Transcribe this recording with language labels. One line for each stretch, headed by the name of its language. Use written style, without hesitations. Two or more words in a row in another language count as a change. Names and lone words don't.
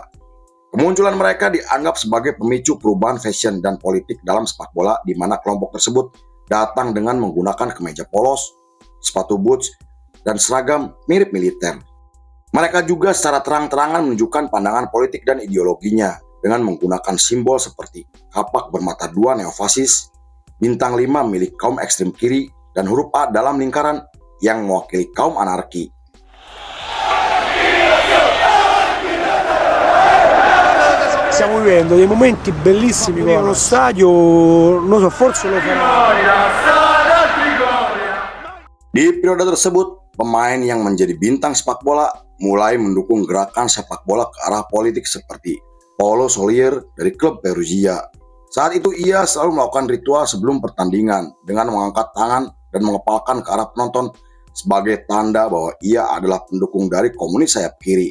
Indonesian: Kemunculan mereka dianggap sebagai pemicu perubahan fashion dan politik dalam sepak bola, di mana kelompok tersebut datang dengan menggunakan kemeja polos, sepatu boots, dan seragam mirip militer. Mereka juga secara terang-terangan menunjukkan pandangan politik dan ideologinya dengan menggunakan simbol seperti kapak bermata dua neofasis, bintang 5 milik kaum ekstrem kiri, dan huruf A dalam lingkaran yang mewakili kaum anarki.
Italian: Stiamo vivendo dei momenti bellissimi con lo stadio, non so, forse lo farà.
Indonesian: Di periode tersebut, pemain yang menjadi bintang sepak bola mulai mendukung gerakan sepak bola ke arah politik seperti Paolo Solier dari klub Perugia. Saat itu ia selalu melakukan ritual sebelum pertandingan dengan mengangkat tangan dan mengepalkan ke arah penonton sebagai tanda bahwa ia adalah pendukung dari komunis sayap kiri.